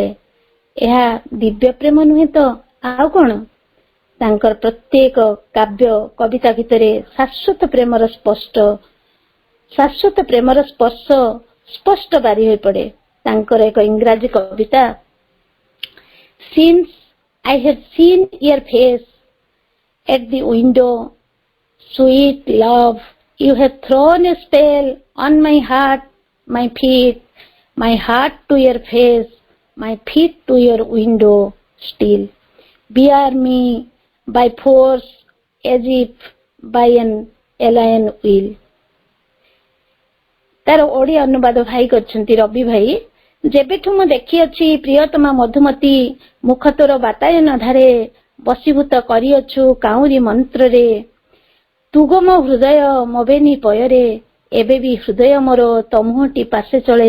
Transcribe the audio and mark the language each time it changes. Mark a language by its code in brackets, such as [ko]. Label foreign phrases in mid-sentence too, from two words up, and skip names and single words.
[or] ଏହା ଦିବ୍ୟ ପ୍ରେମ ନୁହେଁ ତ ଆଉ କଣ? ତାଙ୍କର ପ୍ରତ୍ୟେକ କାବ୍ୟ କବିତା ଭିତରେ ଶାଶ୍ୱତ ପ୍ରେମର ସ୍ପର୍ଶ ସ୍ପଷ୍ଟ ବାରି ହୋଇପଡେ। ତାଙ୍କର ଏକ ଇଂରାଜୀ କବିତା, [en] Since I have seen your face at the window, sweet love, you have thrown a spell on my heart, my feet, my heart to your face, my feet to your window still. Bear me by force as if by an alien will. [or] ତାର ଓଡିଆ ଅନୁବାଦ ଭାଇ କରିଛନ୍ତି ରବି ଭାଇ। ଯେବେଠୁ ମୁଁ ଦେଖିଅଛି ପ୍ରିୟତମା ମଧୁମତୀ, ମୁଖ ତୋର ବାତାୟନ ଧାରେ, ବଶୀଭୂତ କରିଅଛୁ କାଉଁରୀ ମନ୍ତ୍ରରେ। ତୁଗ ମୋ ହୃଦୟ ମୋବେନି ପୟରେ, ଏବେ ବି ହୃଦୟ ମୋର ତମୁହଟି ପାଶେ ଚଳେ।